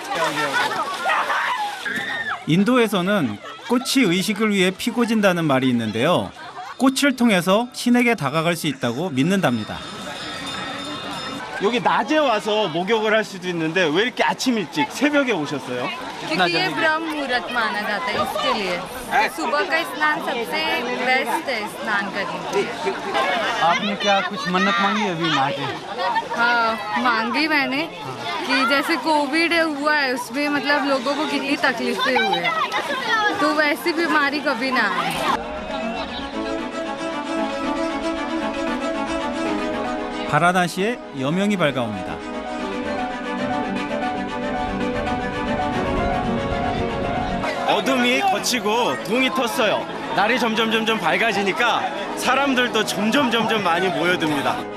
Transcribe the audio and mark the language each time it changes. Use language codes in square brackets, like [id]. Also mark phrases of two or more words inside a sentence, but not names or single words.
[ko] 인도에서는 꽃이 의식을 위해 피고 진다는 말이 있는데요. 꽃을 통해서 신에게 다가갈 수 있다고 믿는답니다. 여기 낮에 와서 목욕을 할 수도 있는데 왜 이렇게 아침 일찍 새벽에 오셨어요? [hi] क्योंकि ये ब्रह्म मुहूर्त माना जाता है इसके लिए तो सुबह का स्नान सबसे बेस्ट है स्नान करने के लिए। आपने क्या कुछ मन्नत मांगी अभी मांगे? हाँ मांगी मैंने कि जैसे कोविड हुआ है उसमें मतलब लोगों को कितनी तकलीफें हुई है तो वैसी बीमारी कभी ना आए। [ko] 바라나시의 여명이 밝아옵니다. 어둠이 거치고 동이 텄어요. 날이 점점 밝아지니까 사람들도 점점 많이 모여듭니다.